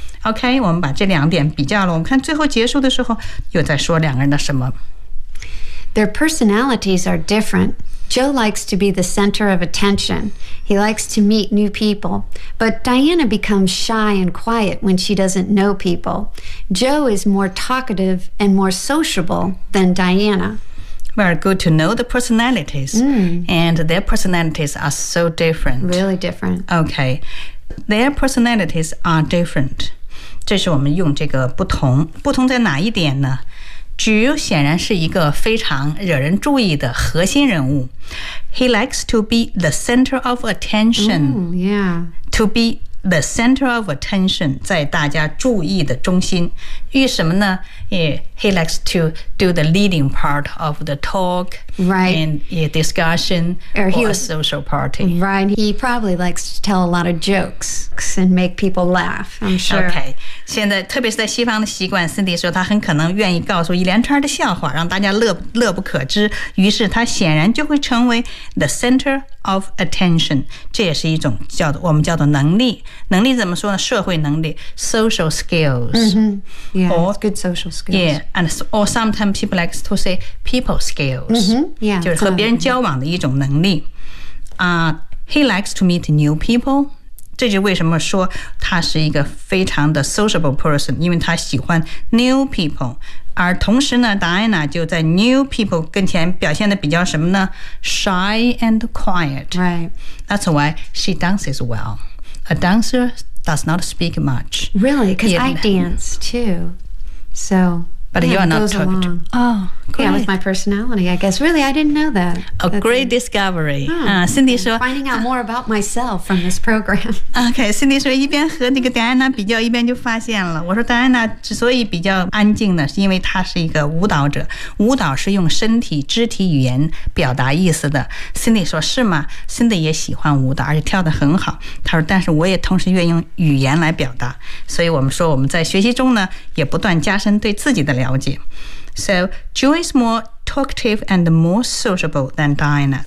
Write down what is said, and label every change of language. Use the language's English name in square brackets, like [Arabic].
[Chinese] OK, 我们把这两点比较了。我们看最后结束的时候又在说两个人的什么。 [English] Their personalities are different. Joe likes to be the center of attention. He likes to meet new people. But Diana becomes shy and quiet when she doesn't know people. Joe is more talkative and more sociable than Diana. Very good to know the personalities,、 mm. and their personalities are so different. Really different. Okay, their personalities are different. [Chinese] 这是我们用这个不同，不同在哪一点呢？菊显然是一个非常惹人注意的核心人物。 [English] He likes to be the center of attention. Ooh, yeah. To be the center of attention, [Chinese] 在大家注意的中心。为什么呢？ [English] Yeah, he likes to do the leading part of the talk, right, and yeah, discussion, or he, a social party. Right, he probably likes to tell a lot of jokes and make people laugh, I'm sure. [Chinese] Okay, 现在特别是在西方的习惯， Cindy 说他很可能愿意告诉一连串的笑话，让大家 乐不可支，于是他显然就会成为 [English] the center of attention. [Chinese] 这也是一种叫我们叫做能力，能力怎么说呢？社会能力， [English] social skills.、 Mm-hmm. Yeah, or, good social skills. Yeah, and or sometimes people like to say people skills. Mm-hmm, yeah, [Chinese] 就是和别人交往的一种能力。 [English] He likes to meet new people. [Chinese] 这就为什么说他是一个非常的 sociable person, 因为他喜欢 new people. 而同时呢 ,Diana 就在 new people 跟前表现的比较什么呢 ? [English] Shy and quiet. Right. That's why she dances well. A dancer,does not speak much. Really? Because I dance too. So, but yeah, you are not talking. Oh, great. Yeah, with my personality, I guess. Really, I didn't know that. A great discovery.、 Oh, [Chinese] Cindy 说 [English] finding out more about myself from this program. [Chinese] Okay, Cindy 说一边和那个 Diana 比较，一边就发现了。我说 Diana 之所以比较安静呢，是因为她是一个舞蹈者。舞蹈是用身体、肢体语言表达意思的。 Cindy 说是吗？Cindy 也喜欢舞蹈，而且跳得很好。她说，但是我也同时愿意用语言来表达。所以我们说我们在学习中呢，也不断加深对自己的了解。 [English] So, Joe is more talkative and more sociable than Diana.